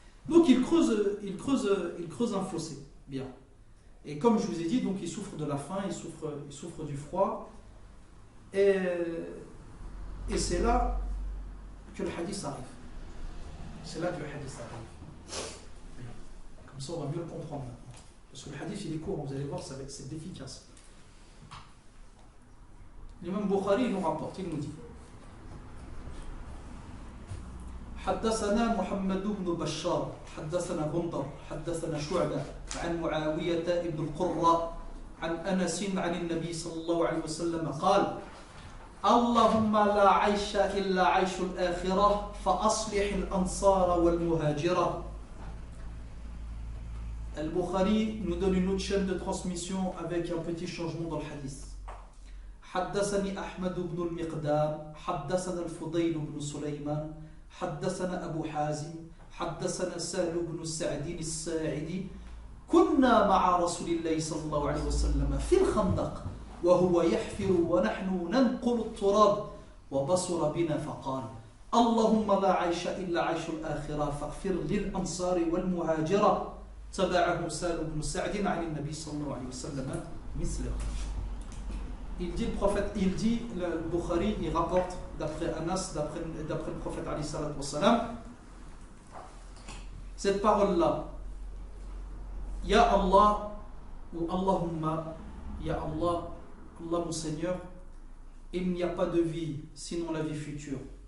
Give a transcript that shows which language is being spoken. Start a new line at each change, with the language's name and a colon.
French: Donc il creuse un fossé. Bien. Et comme je vous ai dit, donc il souffre de la faim, il souffre du froid. Et c'est là que le hadith arrive. C'est là que le hadith arrive. Comme ça, on va mieux le comprendre maintenant. Parce que le hadith, il est court, vous allez voir, c'est efficace. L'imam Bukhari, il nous rapporte, il nous dit
Arabic: حدثنا محمد بن بشار حدثنا غندر حدثنا شعبة عن معاوية بن القرة عن أنس عن النبي صلى الله عليه وسلم قال اللهم لا عيش إلا عيش الآخرة فأصلح الأنصار والمهاجرة.
French: Al-Bukhari nous donne une autre chaîne de transmission avec un petit changement dans le hadith.
Arabic: حدثني أحمد بن المقدام حدثنا الفضيل بن سليمان حدثنا أبو حازم حدثنا سهل بن سعد الساعدي كنا مع رسول الله صلى الله عليه وسلم في الخندق وهو يحفر ونحن ننقل التراب وبصر بنا فقال اللهم لا عيش إلا عيش الآخرة فاغفر للأنصار والمهاجرة. تبعه سهل بن سعد عن النبي صلى الله عليه وسلم مثله.
French: Il dit, le Bukhari, il rapporte d'après Anas, d'après le prophète alayhi salatu wassalam, cette parole-là, Ya Allah, ou Allahumma, Ya Allah, Allah mon Seigneur, il n'y a pas de vie sinon la vie future.